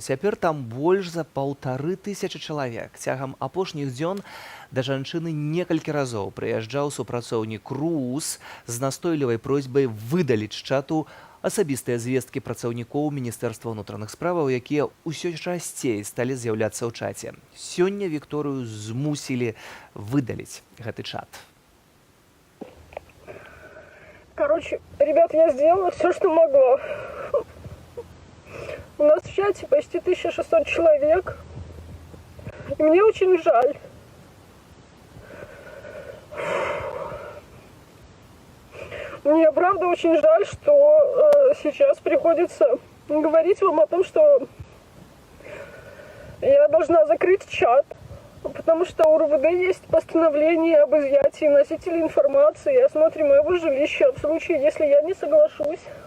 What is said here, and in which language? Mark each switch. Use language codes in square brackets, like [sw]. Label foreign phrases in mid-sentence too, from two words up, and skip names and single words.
[be] Цяпер там больш за 1500 чалавек. Цягам апошніх дзён да жанчыны некалькі разоў прыязджаў супрацоўнік РУС з настойлівай просьбай выдаліць з чату асабістыя звесткі працаўнікоў Міністэрства ўнутраных справаў, якія ўсё часцей сталі з'яўляцца ў чаце. Сёння Вікторыю змусілі выдаліць гэты чат. [ru] Короче, ребят, я сделала все, что могла. У нас в чате почти 1600 человек. И мне очень жаль. Мне, правда, очень жаль, что сейчас приходится говорить вам о том, что я должна закрыть чат, потому что у РУВД есть постановление об изъятии носителей информации и осмотре моего жилища в случае, если я не соглашусь.